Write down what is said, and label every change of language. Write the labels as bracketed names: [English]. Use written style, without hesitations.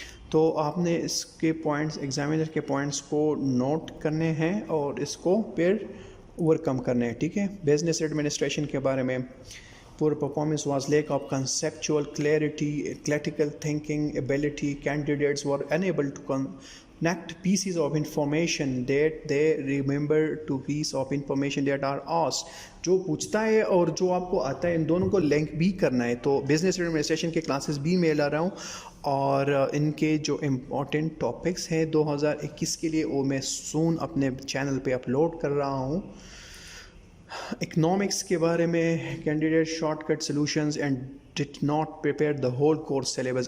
[Urdu] تو آپ نے اس کے پوائنٹس ایگزامینر کے پوائنٹس کو نوٹ کرنے ہیں اور اس کو پھر اوور کم کرنے ہیں. ٹھیک ہے, بزنس ایڈمنسٹریشن کے بارے میں [English] poor performance was lack of conceptual clarity, critical thinking ability. Candidates were unable to connect pieces of information that they remember to piece of information that are asked. [Urdu] جو پوچھتا ہے اور جو آپ کو آتا ہے ان دونوں کو لنک بھی کرنا ہے. تو بزنس ایڈمنسٹریشن کے کلاسز بھی میں لا رہا ہوں اور ان کے جو امپورٹنٹ ٹاپکس ہیں 2021 کے لیے وہ میں سون اپنے چینل پہ اپلوڈ کر رہا ہوں. [English] economics [Urdu] کے بارے میں [English] Candidate short cut solutions and did not prepare the whole course syllabus.